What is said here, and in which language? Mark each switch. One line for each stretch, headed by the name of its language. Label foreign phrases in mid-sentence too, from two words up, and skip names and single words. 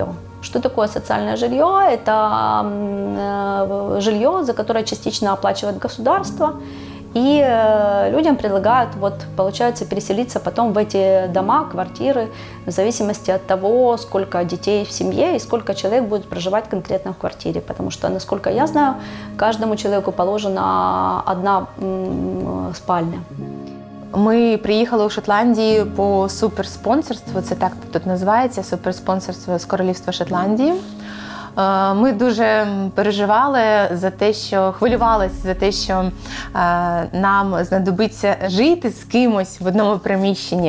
Russian: Что такое социальное жилье? Это жилье, за которое частично оплачивает государство, И людям предлагают, вот, получается, переселиться потом в эти дома, квартиры, в зависимости от того, сколько детей в семье и сколько человек будет проживать конкретно в квартире. Потому что, насколько я знаю, каждому человеку положена одна спальня.
Ukrainian: Ми приїхали у Шотландію по суперспонсорству, це так тут називається, суперспонсорство з Королівства Шотландії. Ми дуже переживали за те, що хвилювалися за те, що нам знадобиться жити з кимось в одному приміщенні.